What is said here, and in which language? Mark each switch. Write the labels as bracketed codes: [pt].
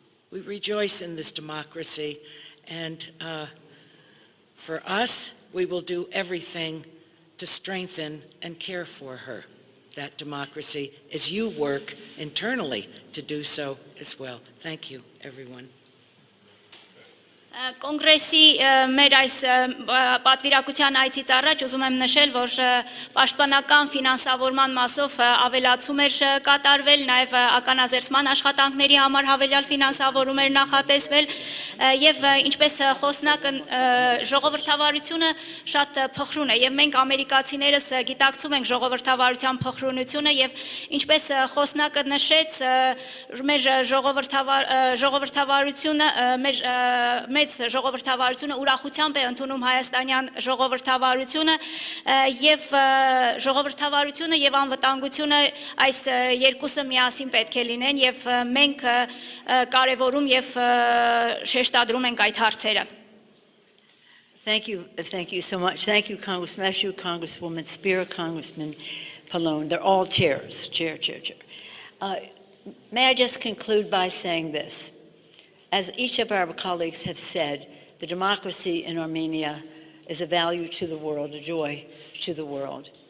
[en] We rejoice in this democracy, and for us, we will do everything to strengthen and care for her, that democracy, as you work internally to do so as well. Thank you, everyone. [hy] Կոնգրեսի մեր այս պատվիրակության այցից առաջ ուզում եմ նշել, որ պաշտպանական ֆինանսավորման մասով ավելացում էր կատարվել, նաև ականազերծման աշխատանքների համար հավելյալ ֆինանսավորում էր նախատեսվել եւ ինչպես խոսնակը ժողովրդավարությունը շատ փխրուն է եւ մենք ամերիկացիներս գիտակցում ենք ժողովրդավարության փխրունությունը եւ ինչպես խոսնակը նշեց մեր ժողովրդավարությունը մեծ ժողովրդավարությունը ուրախությամբ է ընդունում հայաստանյան ժողովրդավարությունը եւ ժողովրդավարությունը եւ անվտանգությունը այս երկուսը միասին պետք է լինեն եւ մենք կարևորում եւ շեշտադրում ենք այդ հարցերը. [en] Thank you so much. Thank you, Congressman Meshew, Congresswoman Spear, Congressman Pallone. They're all chairs. Chair. May I just conclude by saying this? As each of our colleagues have said, the democracy in Armenia is a value to the world, a joy to the world.